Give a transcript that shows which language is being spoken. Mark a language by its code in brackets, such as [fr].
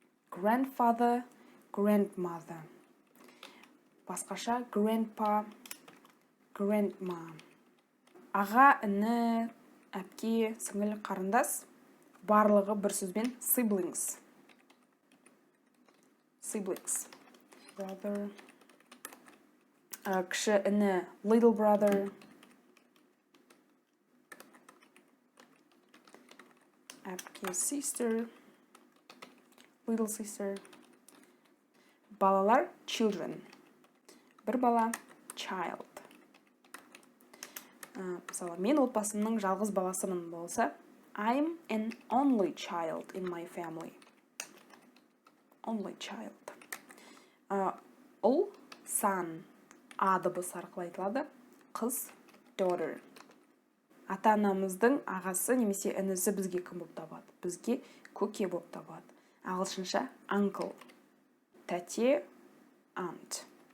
[en] Grandfather, grandmother. [kk] Басқаша [en] grandpa, grandma. [kk] Аға, іні, әпке, сіңілі, қарындас. Барлығы бір сөзбен siblings. [en] Brother. [kk] Кіші іні [en] little brother. [kk] Әпке [en] sister. Little sister. [kk] Балалар children. Бір бала child. Мысалы, мен отбасымның жалғыз баласымын болса, [en] I'm an only child in my family. Only child. [kk] ұл son, а дыбысы арқылы айтылады. Қыз daughter. Ата-анамыздың ағасы немесе інісі бізге кім болып табылады? Бізге көке болып табылады. Ағылшынша uncle. Тәте aunt.